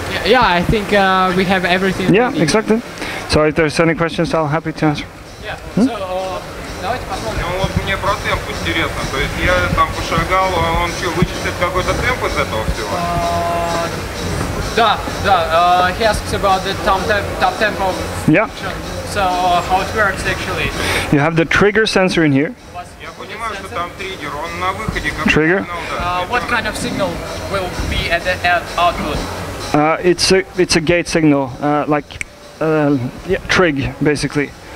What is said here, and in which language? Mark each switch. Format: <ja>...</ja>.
<en>Yeah, I think we have everything. Yeah, exactly. So if there's any questions, I'll happy to answer. Yeah.</en> <ru>So, давайте посмотрим. Ну вот мне про темп интересно. То есть я там пошагал, он что, вычислит какой-то темп из этого всего?</ru> <en>Да. He asks about the top tempo. Yeah. So how it works actually. You have the trigger sensor in here.</en> <ru>Я понимаю, что там триггер, он на выходе как</ru> <en>Trigger? What kind of signal will be at the output? It's a gate signal, like trig basically.</en>